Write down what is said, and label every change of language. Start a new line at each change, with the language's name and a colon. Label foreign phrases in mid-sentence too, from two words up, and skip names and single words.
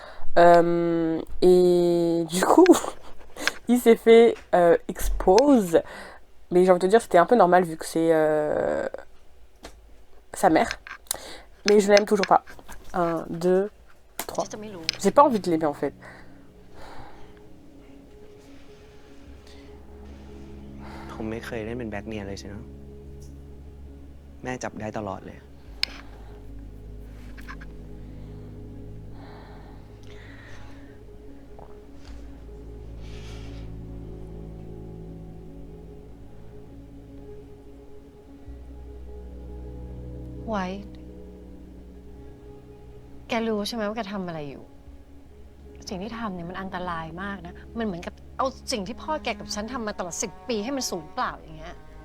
French: Et du coup... il s'est fait expose, mais j'ai envie de te dire c'était un peu normal vu que c'est sa mère, mais je l'aime toujours pas. 1, 2, 3. J'ai pas envie de l'aimer en fait.
Thai: ผมไม่เคยเล่นเป็นแบ็คเมียเลยใช่ไหมแม่จับได้ตลอดเลย ไว้ แกรู้ใช่ไหมว่าแกทำอะไรอยู่ สิ่งที่ทำเนี่ยมันอันตรายมากนะ มันเหมือนกับเอาสิ่งที่พ่อแกกับฉันทำมาตลอด10 ปีให้มันสูญเปล่าอย่างเงี้ย